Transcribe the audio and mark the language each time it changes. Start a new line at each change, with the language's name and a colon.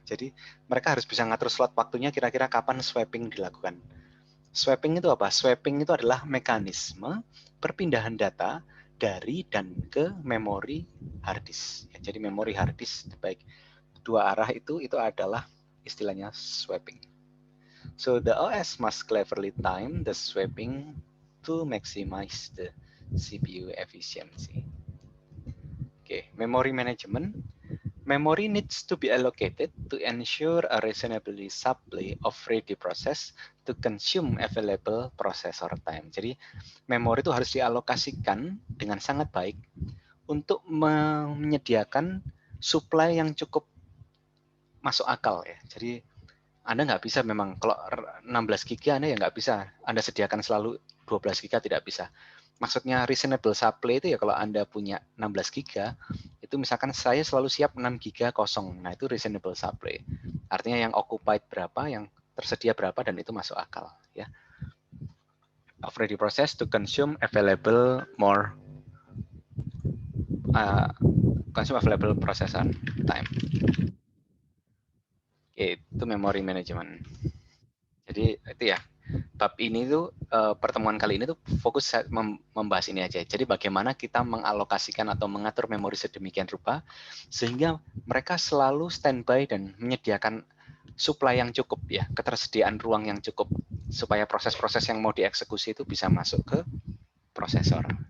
Indonesian: Jadi mereka harus bisa ngatur slot waktunya kira-kira kapan swapping dilakukan. Swapping itu apa? Swapping itu adalah mekanisme perpindahan data dari dan ke memori hard disk. Ya, jadi memori hard disk baik dua arah itu adalah istilahnya swapping.
English: So the OS must cleverly time the swapping to maximize the CPU efficiency. Oke, memory management. Memory needs to be allocated to ensure a reasonably supply of ready process to consume available processor time.
Indonesian: Jadi memori itu harus dialokasikan dengan sangat baik untuk menyediakan supply yang cukup masuk akal ya. Jadi Anda nggak bisa memang kalau 16 GB Anda ya nggak bisa Anda sediakan selalu 12 GB tidak bisa. Maksudnya reasonable supply itu ya kalau Anda punya 16 GB itu misalkan saya selalu siap 6 GB kosong. Nah, itu reasonable supply. Artinya yang occupied berapa, yang tersedia berapa dan itu masuk akal ya.
English: Of ready process to consume available more consume available processor time.
Indonesian: Itu memory management. Jadi itu ya, bab ini tuh pertemuan kali ini tuh fokus membahas ini aja. Jadi bagaimana kita mengalokasikan atau mengatur memori sedemikian rupa sehingga mereka selalu standby dan menyediakan supply yang cukup ya, ketersediaan ruang yang cukup supaya proses-proses yang mau dieksekusi itu bisa masuk ke prosesor.